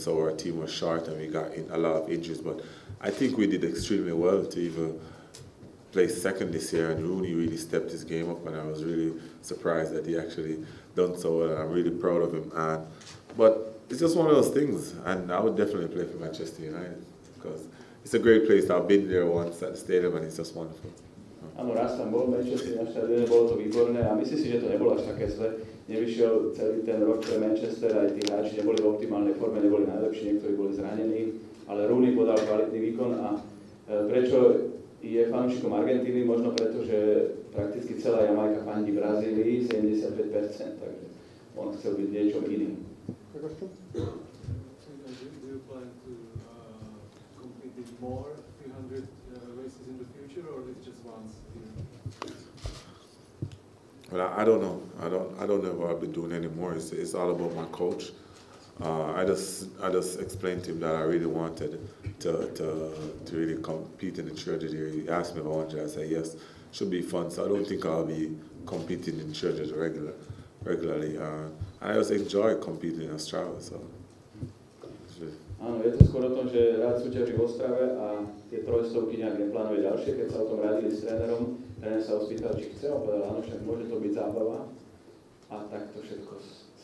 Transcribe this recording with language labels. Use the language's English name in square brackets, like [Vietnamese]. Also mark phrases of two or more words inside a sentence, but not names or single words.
[English] So our team was short, and we got in a lot of injuries. But I think we did extremely well to even place second this year. And Rooney really stepped his game up, and I was really surprised that he actually done so well. And I'm really proud of him. But it's just one of those things, and I would definitely play for Manchester United because it's a great place. I've been there once at the stadium and it's just wonderful. [Slovak] Áno, raz tam bol Manchester na štadióne, bolo to výborné a myslím si, že to nebolo až také zle. Nevyšiel celý ten rok pre Manchester, aj tí hráči neboli v optimálnej forme, neboli najlepší, niektorí boli zranení, ale Rooney podal kvalitný výkon a prečo je fanúšikom Argentíny? Možno preto, že prakticky celá Jamajka fandí Brazílii, 75%, takže on chcel byť niečom iným. [English] More 300 races in the future, or is it just once? Well, I don't know. I don't know what I've been doing anymore. It's all about my coach. I just explained to him that I really wanted to really compete in the Treasure year. He asked me if I wanted. I said yes. Should be fun. So I don't think I'll be competing in Treasure regularly. And I just enjoy competing in Australia. So. [Slovak] Áno, je to skôr o tom, že rád súťaží v Ostrave a tie trojstovky nejak neplánuje ďalšie. Keď sa o tom radili s trénerom, tréner sa ho spýtal, či chce, a povedal, áno, však môže to byť zábava. A tak to všetko